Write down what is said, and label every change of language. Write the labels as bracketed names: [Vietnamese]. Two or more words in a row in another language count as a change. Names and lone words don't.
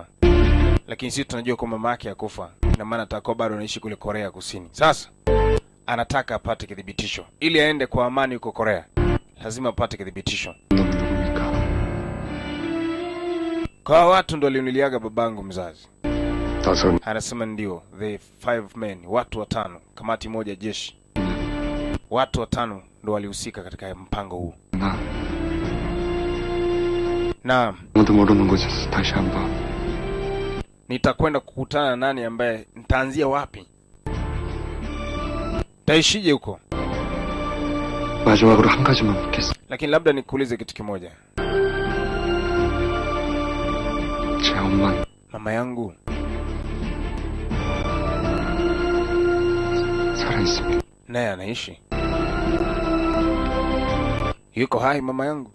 [Swahili] Lakini sisi tunajua kwa mama yake akufa. Na maana atakuwa bado anaishi kule Korea Kusini. Sasa anataka apate kidhibitisho ili aende kwa amani huko Korea. Lazima apate kidhibitisho. Kwa watu ndo aliuniliaga babangu mzazi. Anasema ndio, [English] the 5 men, [Swahili] watu 5, kamati moja jeshi. Watu 5 ndo walihusika katika mpango huu. Naam. [Korean] 아무도 모르는 곳에서 다시 한번. [Swahili] Nitakwenda kukutana na nani ambaye nitaanzia wapi? Taishije huko? [Korean] 마지막으로 한 가지만 묻겠어. [Swahili] Lakini labda nikuulize kitu kimoja. [Korean] 엄마 [Swahili] mama yangu [Korean] 살아있습니다. [Swahili] naye anaishi? Yuko hai mama yangu?